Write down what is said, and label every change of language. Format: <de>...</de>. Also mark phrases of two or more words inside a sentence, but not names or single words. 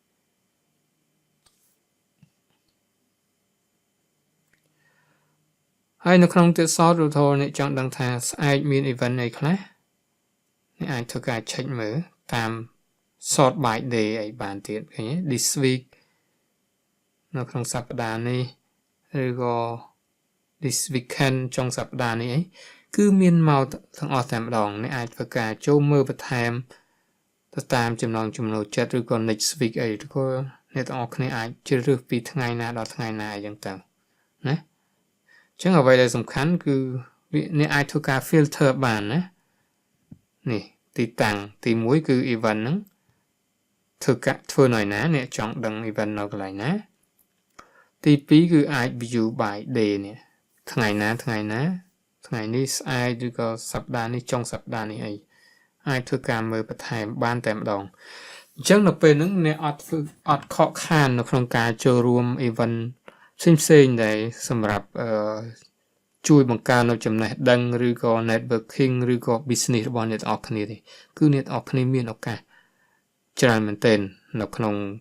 <km>ហើយនៅក្នុងទៀតសតឧទាហរណ៍អ្នកចង់ដឹងថាស្អែកមាន event អីខ្លះអ្នកអាចធ្វើការ check មើលតាម</km> <en>sort by day</en> <km>អីបានទៀតឃើញទេ</km> <en>this week</en> <km>នៅក្នុងសប្តាហ៍នេះឬក៏</km> <en>this weekend</en> <km>ចុងសប្តាហ៍នេះអីគឺមានមក ទាំងអស់តែម្ដងអ្នកអាចធ្វើការចូលមើលបន្ថែមទៅតាមចំណង់ចំណូលចិត្តឬក៏</km> <en>next week</en> <km>អីឬក៏អ្នកទាំងអស់គ្នាអាចជ្រើសរើសពីថ្ងៃណាដល់ថ្ងៃណាអី ចឹងទៅណាអញ្ចឹងអ្វីដែលសំខាន់គឺអ្នកអាចធ្វើការ filter បានណានេះទីតាំងទី1គឺ event ហ្នឹងធ្វើនៅណាអ្នក ចង់ដឹង event នៅកន្លែងណាទី2គឺអាច</km> <en>view by day</en> <km>នេះថ្ងៃណាថ្ងៃនេះស្អែកឬក៏ស ប្តាហ៍នេះចុងសប្តាហ៍នេះអីអាចធ្វើការមើលបន្ថែមបានតែម្ដងអញ្ចឹងនៅពេលហ្នឹងអ្នកអត់ខកខាននៅក្នុងការចូលរួម event ផ្សេងៗដែលសម្រាប់ជួយបង្កើននៅចំណេះដឹងឬក៏ networking ឬក៏ business របស់អ្នកទាំងអស់គ្នាទេគឺអ្នកទាំងអស់គ្នាមានឱកាសច្រើនមែនទែននៅក្នុង</km>